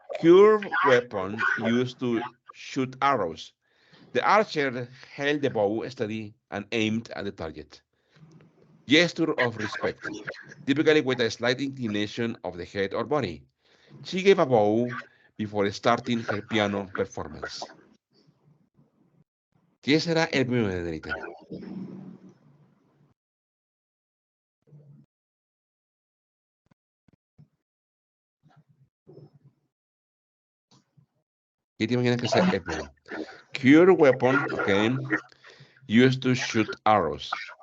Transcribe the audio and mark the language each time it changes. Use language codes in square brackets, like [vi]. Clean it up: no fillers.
[en] Curved weapon used to shoot arrows. The archer held the bow steady and aimed at the target. Gesture of respect, typically with a slight inclination of the head or body. She gave a bow before starting her piano performance. [es] ¿Qué será el primero de Delita? ¿Qué te imaginas que sea el primero? [en] Cure weapon, okay, used to shoot arrows.